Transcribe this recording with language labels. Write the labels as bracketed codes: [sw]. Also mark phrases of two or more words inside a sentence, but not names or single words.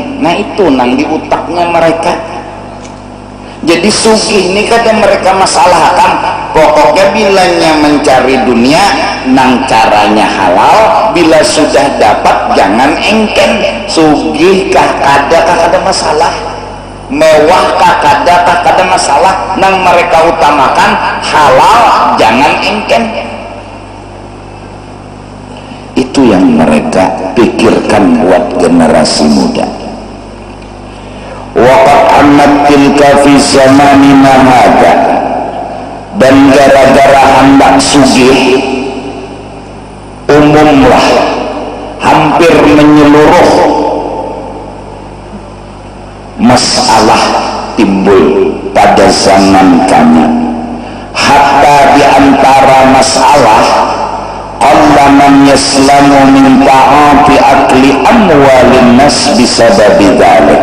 [bjn] Nah itu nang di utaknya mereka. Jadi sugih ini kadang mereka masalahkan, pokoknya bilanya mencari dunia nang caranya halal, bila sudah dapat jangan engken. Sugih kah kada masalah, mewah kah kada masalah, nang mereka utamakan halal jangan engken. [id] Itu yang mereka pikirkan buat generasi muda. [ar] وقد عمت تلك في زماننا هذا, [id] dan gara-gara hendak sugih umumlah, hampir menyeluruh masalah timbul pada zaman kami. [ar] Hatta [id] diantara masalah [ar] قل من يسلم من تعاطي أكل أموال الناس بسبب ذلك.